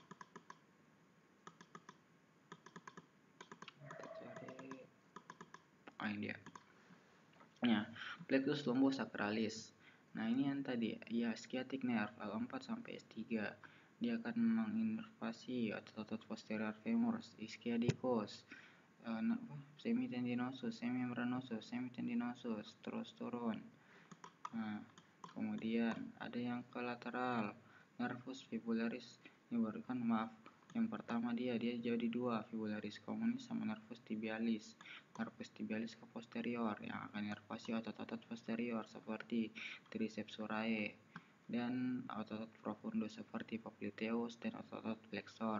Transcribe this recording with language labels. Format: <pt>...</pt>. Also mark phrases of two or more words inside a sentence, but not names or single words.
<id>Ini dia. Nah, plexus lumbosacralis. Nah, ini yang tadi, ya,</id> <en>sciatic nerve</en> <id>L4 sampai S3. Dia akan menginervasi otot posterior femur, ischiadicus, semitendinosus, semimembranosus, semitendinosus, terus turun. Nah, kemudian ada yang ke lateral, nervus fibularis. Ini baru kan, yang pertama dia jadi dua, fibularis communis sama nervus tibialis. Nervus tibialis ke posterior yang akan inervasi otot-otot posterior seperti triceps surae, dan otot-otot profundus seperti popliteus dan otot-otot flexor.</id>